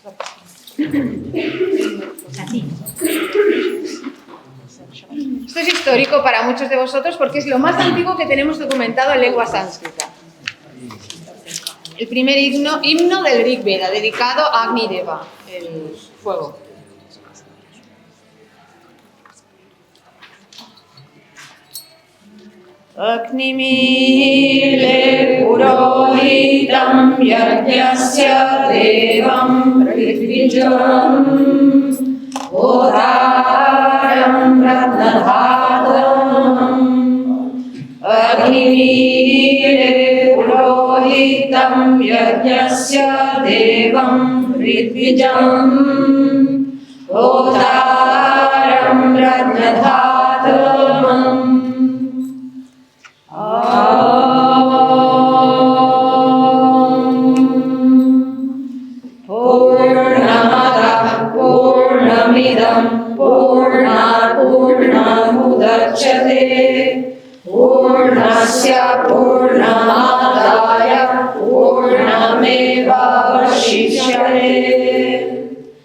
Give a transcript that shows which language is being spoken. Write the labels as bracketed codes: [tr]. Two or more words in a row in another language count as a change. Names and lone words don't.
[es] Esto es histórico para muchos de vosotros porque es lo más antiguo que tenemos documentado en lengua sánscrita. El primer himno del Rig Veda, dedicado a Agni Deva, el fuego. [sa] अग्निमीळे पुरोहितं यज्ञस्य देवं पृथ्विजं ओदरं रत्नधदम्. अग्निमीळे पुरोहितं यज्ञस्य देवं पृथ्विजं ओदरं रत्नधदम्. पूर्णमदः पूर्णमिदं पूर्णात् पूर्णमुदच्यते पूर्णस्य पूर्णमादाय पूर्णमेव अवशिष्यते.